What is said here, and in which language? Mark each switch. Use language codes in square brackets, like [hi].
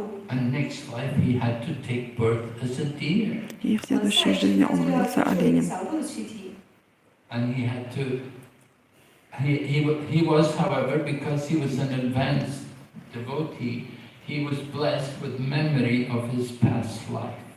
[en] And next life he had to take birth as a deer. [ru] И в следующей жизни он родился оленем. [en] And he had to. He was, however, because he was an advanced devotee, he was blessed with memory of his past life.